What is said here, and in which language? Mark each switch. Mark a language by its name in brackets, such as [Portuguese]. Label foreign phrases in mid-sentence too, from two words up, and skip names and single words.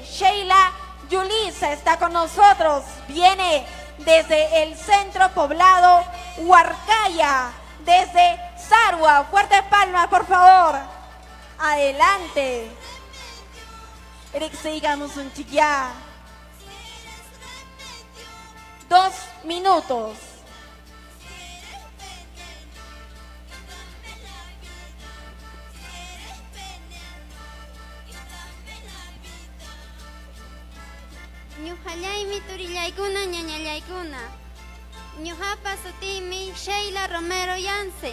[Spanish] Sheila Yulisa está con nosotros. Viene desde el centro poblado Huarcaya, desde Sarua. Fuertes palmas, por favor. Adelante. Eric, sigamos un chiquilla. 2 minutos. [Quechua] Ñuqallaymi turillaykuna ñañallaykuna. Ñuqapa sutiymi Sheila Romero Yance.